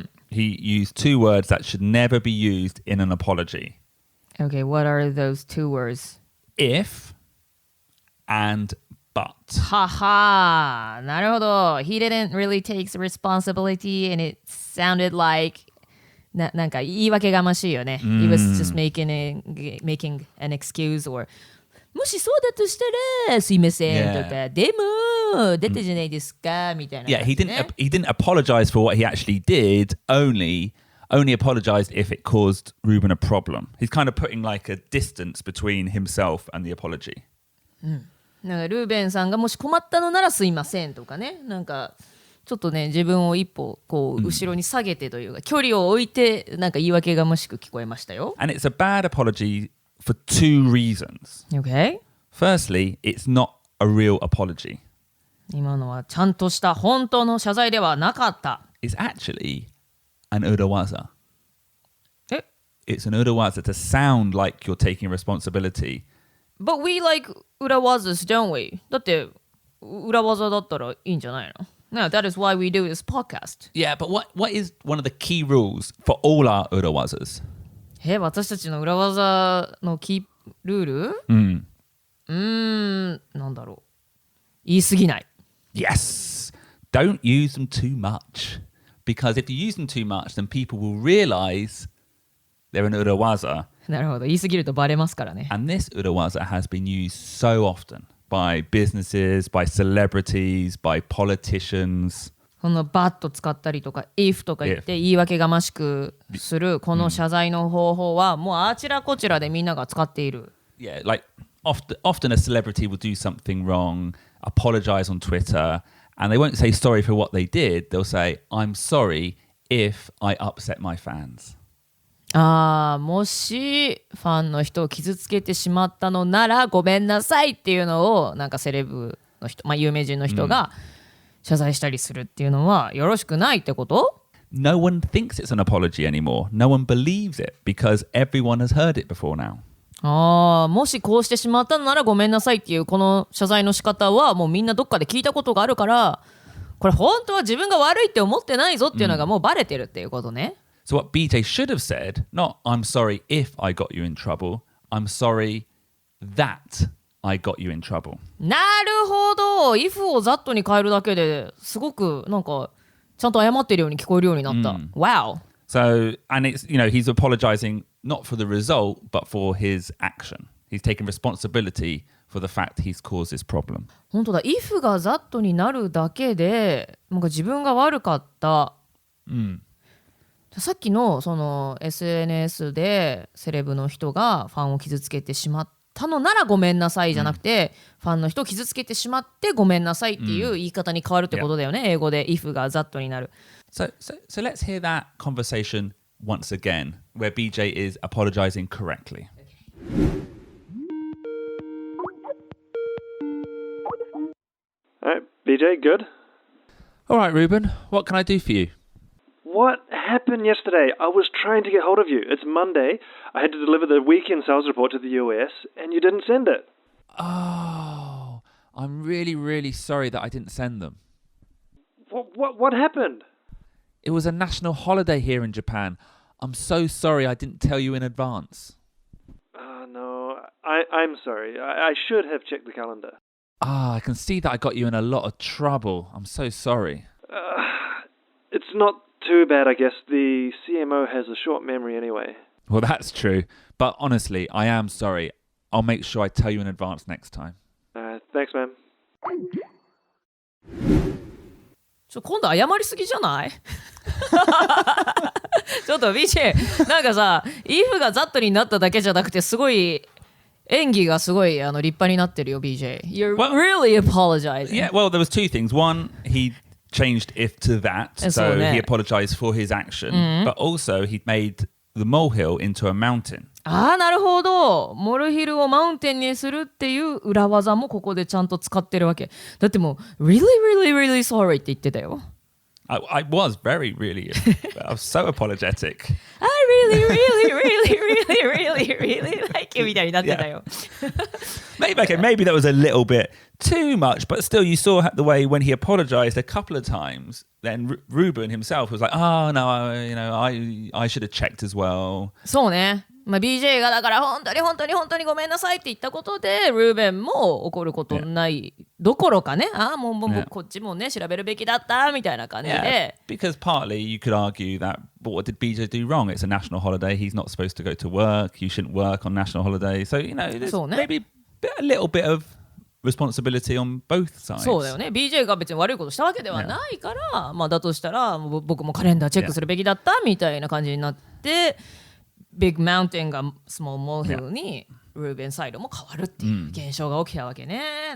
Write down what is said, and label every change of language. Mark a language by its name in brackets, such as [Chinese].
[English] He used two words that should never be used in an apology. Okay, what are those two words? If and but. [Japanese] Haha, なるほど。 [English] He didn't really take responsibility and it sounded like [Japanese] なんか言い訳がましいよね。 [English] He was just making an excuse or [Japanese] もしそうだとしたらすいませんとか、でも出たじゃないですかみたいな。 [English] Yeah, he didn't apologize for what he actually did, only apologized if it caused Ruben a problem. He's kind of putting like a distance between himself and the apology. [Japanese] なんかルーベンさんがもし困ったのならすいませんとかね、なんかちょっとね自分を一歩こう後ろに下げてというか、距離を置いてなんか言い訳がましく聞こえましたよ。 [English] And it's a bad apology for two reasons. Okay. Firstly, it's not a real apology. [Japanese] 今のはちゃんとした本当の謝罪ではなかった。 [English] It's actually an urawaza. [Japanese] え [English] It's an urawaza to sound like you're taking responsibility. But we like 裏技 don't we? [Japanese] だって裏技だったらいいんじゃないの? [English] No, that is why we do this podcast. Yeah, but what is one of the key rules for all our urawazas? [Japanese] 私たちの裏技のキールール？なんだろう。言い過ぎない。 [English] Yes. Don't use them too much. Because if you use them too much, then people will realize they're an urawaza. [Japanese] なるほど。言い過ぎるとバレますからね。 [English] And this urawaza has been used so often by businesses, by celebrities, by politicians. [Japanese] そのバッと使ったりとか if とか言って言い訳がましくするこの謝罪の方法はもうあちらこちらでみんなが使っている。 [English] Yeah, like often a celebrity will do something wrong, apologize on Twitter, and they won't say sorry for what they did. They'll say, I'm sorry if I upset my fans. [Japanese] もしファンの人を傷つけてしまったのならごめんなさいっていうのをなんかセレブの人、有名人の人が謝罪したりするっていうのはよろしくないってこと？ [English] no one thinks it's an apology anymore. No one believes it because everyone has heard it before now. [Japanese] もしこうしてしまったのならごめんなさいっていうこの謝罪の仕方はもうみんなどっかで聞いたことがあるから、これ本当は自分が悪いって思ってないぞっていうのがもうバレてるっていうことね。 [English] So what BJ should have said, not I'm sorry if I got you in trouble, I'm sorry that I got you in trouble. [Japanese] なるほど。 if を that に変えるだけですごくなんかちゃんと謝ってるように聞こえるようになった。 [English] Wow. So, and it's, he's apologizing not for the result, but for his action. He's taking responsibility for the fact he's caused this problem. [Japanese] 本当だ。 if が that になるだけでなんか自分が悪かった。さっきのその SNS でセレブの人がファンを傷つけてしまったのならごめんなさいじゃなくて、ファンの人を傷つけてしまってごめんなさいっていう言い方に変わるってことだよね。英語で if が that になる。 [English] So let's hear that conversation once again, where BJ is apologizing correctly. All right, BJ, good? All right, Ruben, what can I do for you? What happened yesterday? I was trying to get hold of you. It's Monday. I had to deliver the weekend sales report to the US, and you didn't send it. Oh, I'm really, really sorry that I didn't send them. What happened? It was a national holiday here in Japan. I'm so sorry I didn't tell you in advance. No, I'm sorry. I should have checked the calendar. I can see that I got you in a lot of trouble. I'm so sorry. It's not too bad, I guess. The CMO has a short memory anyway. Well, that's true. But honestly, I am sorry. I'll make sure I tell you in advance next time. Thanks, man. [Japanese] 今度謝りすぎじゃないちょっと BJ なんかさ if が that になっただけじゃなくてすごい演技がすごい立派になってるよ BJ. [English] You're really apologizing. Yeah, well, there was two things. One, he changed if to that, so he apologized for his action, but also he made the molehill into a mountain. [Japanese] なるほど。モルヒルをマウンテンにするっていう裏技もここでちゃんと使ってるわけ。だってもう [English] really really really sorry [Japanese] って言ってたよ。 [English] I was very really I was so apologetic. I really really really really really really like you [Japanese] みたいになってたよ。 [English] Maybe that was a little bit too much, but still you saw the way when he apologized a couple of times, then Ruben himself was like, oh no, I should have checked as well. [Japanese] そうね。 BJ がだから本当にごめんなさいって言ったことでルーベンも怒ることないどころかね、もうこっちもね調べるべきだったみたいな感じで。 [English] Because partly you could argue that, but what did BJ do wrong? It's a national holiday. He's not supposed to go to work. You shouldn't work on national holiday. So, there's maybe a little bit of responsibility on both sides. [Japanese] そうだよね。 BJ が別に悪いことしたわけではないから、だとしたら僕もカレンダーチェックするべきだったみたいな感じになって、Big Mountain が Small Molehill にルーベンサイドも変わるっていう現象が起きたわけね。